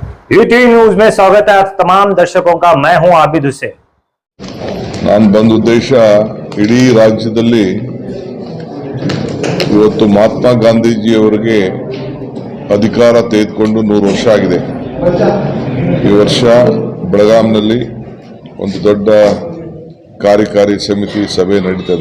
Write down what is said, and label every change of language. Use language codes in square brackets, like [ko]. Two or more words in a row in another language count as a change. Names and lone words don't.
[hi] ईटीवी न्यूज में स्वागत है आप तमाम दर्शकों का। मैं हूं आबिद हुसैन। [kn] ನಾನು ಬಂದ ಉದ್ದೇಶ ಇಡೀ ರಾಜ್ಯದಲ್ಲಿ ಇವತ್ತು ಮಹಾತ್ಮ ಗಾಂಧೀಜಿಯವರಿಗೆ ಅಧಿಕಾರ ತೆಗೆದುಕೊಂಡು 100 ವರ್ಷ ಆಗಿದೆ. ಈ ವರ್ಷ ಬೆಳಗಾಂನಲ್ಲಿ ಒಂದು ದೊಡ್ಡ ಕಾರ್ಯಕಾರಿ ಸಮಿತಿ ಸಭೆ ನಡೀತದೆ.